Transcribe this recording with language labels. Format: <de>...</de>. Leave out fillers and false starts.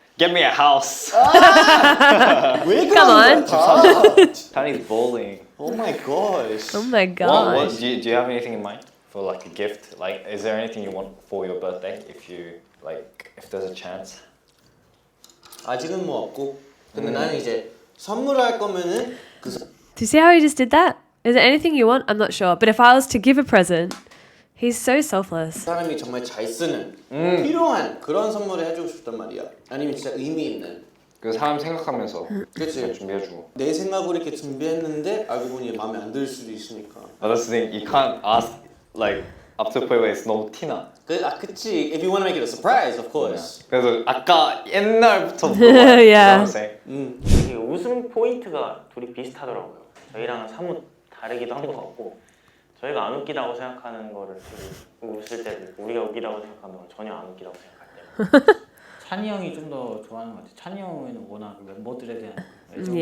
<en>Get me a house.</en> <ko>왜</ko> <en>Come on. Tony's bowling. Oh my gosh. Oh my What, god. do you have anything in mind for like a gift? Like, is there anything you want for your birthday if there's a chance?</en> <ko>아직은 뭐 없고. 근데 나는 이제 선물할 거면은</ko> <en>Do you see how he just did that? Is there anything you want? I'm not sure. But if I was to give a present, he's so selfless.</en> <ko>사람이 정말 잘 쓰는 필요한 그런 선물을 해주고 싶단 말이야. 아니면 진짜 의미 있는. 그 사람 생각하면서 그치. 준비해주고. 내 생각으로 이렇게 준비했는데 알고 보니 마음에 안 들 수도 있으니까.</ko> <en>That's the thing. You can't ask like up to the point where it's</en> <ko>너무 티나. 그치.</ko> <en>If you want to make it a surprise, of course.</en> <ko>그래서 아까 옛날부터</ko> <en>Yeah.</en> <ko>되게 웃음 포인트가 둘이 비슷하더라고요. 저희랑은 사뭇 다르기도 한 것 같고 저희가 안 웃기다고 생각하는 거를 되게 웃을 때도 있고 우리가 웃기다고 생각하는 걸 전혀 안 웃기다고 생각할 때 찬이 형이 좀 더 좋아하는 것 같아. 찬이 형은 워낙 멤버들에 대한 애정이</ko>